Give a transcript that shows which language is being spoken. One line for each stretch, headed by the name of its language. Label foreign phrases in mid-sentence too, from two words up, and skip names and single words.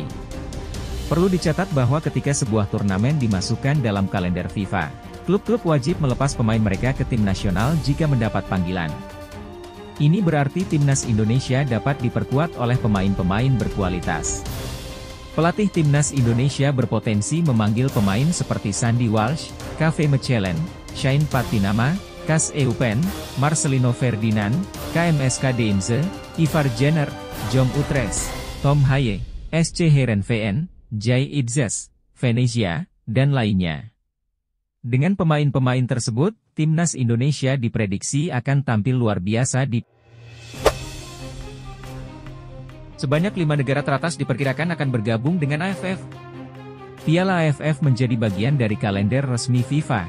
Indonesian: Perlu dicatat bahwa ketika sebuah turnamen dimasukkan dalam kalender FIFA, klub-klub wajib melepas pemain mereka ke tim nasional jika mendapat panggilan. Ini berarti timnas Indonesia dapat diperkuat oleh pemain-pemain berkualitas. Pelatih timnas Indonesia berpotensi memanggil pemain seperti Sandy Walsh, Kave Mechelen, Shane Patinama, Kas Eupen, Marcelino Ferdinand, KMSK Deinze, Ivar Jenner, Jong Utrecht, Tom Haye, SC Heerenveen, Jay Idzes, Venezia, dan lainnya. Dengan pemain-pemain tersebut, timnas Indonesia diprediksi akan tampil luar biasa di sebanyak 5 negara teratas diperkirakan akan bergabung dengan AFF. Piala AFF menjadi bagian dari kalender resmi FIFA.